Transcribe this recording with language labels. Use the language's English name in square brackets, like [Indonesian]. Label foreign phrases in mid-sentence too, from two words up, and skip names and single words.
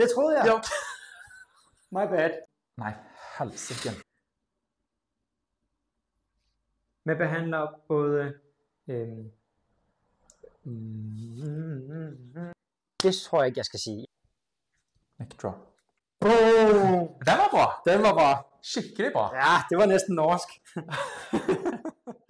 [Danish] Det troede jeg. Ja. [English] My bad. [Danish] Nej, helsike. Man behandler både... Det tror jeg ikke, jeg skal sige. [English] Mic drop. Boom! [Norwegian] Den var bra. Den var bra. Skikkelig bra. [Danish] Ja, det var næsten norsk.